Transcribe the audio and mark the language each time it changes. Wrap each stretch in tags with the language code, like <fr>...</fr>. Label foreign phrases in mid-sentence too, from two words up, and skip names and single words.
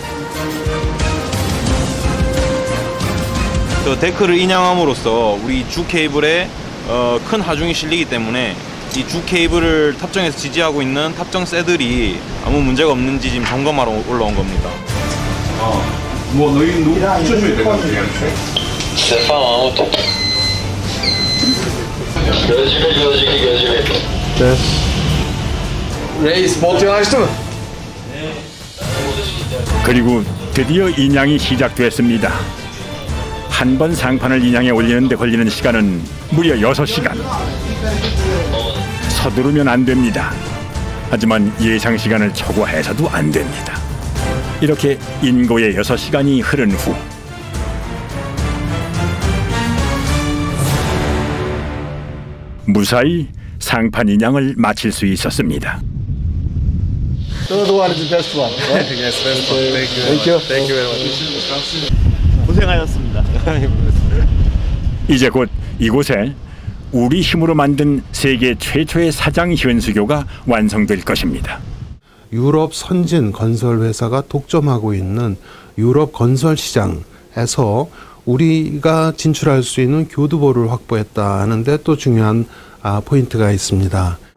<ko>저 데크를 인양함으로써 우리 주 케이블에 큰 하중이 실리기 때문에 이 주 케이블을 탑정해서 지지하고 있는 탑정 쇠들이 아무 문제가 없는지 지금 점검하러 올라온 겁니다. 뭐 너희 누구 붙여줘야 될 것 같아.</ko> <tr>Reis, montu açtı mı?</tr> <ko>그리고 드디어 인양이 시작됐습니다. 한 번 상판을 인양에 올리는 데 걸리는 시간은 무려 6시간. 서두르면 안 됩니다. 하지만 예상 시간을 초과해서도 안 됩니다. 이렇게 인고의 6시간이 흐른 후 무사히 상판 인양을 마칠 수 있었습니다.</ko> <en>Third one is the best one. Right? Yes, best one. Thank you. Thank you very much.</en> <ko>고생하셨습니다. 이제 곧 이곳에 우리 힘으로 만든 세계 최초의 사장 현수교가 완성될 것입니다. 유럽 선진 건설 회사가 독점하고 있는 유럽 건설 시장에서 우리가 진출할 수 있는 교두보를 확보했다는 데 또 중요한 포인트가 있습니다.</ko>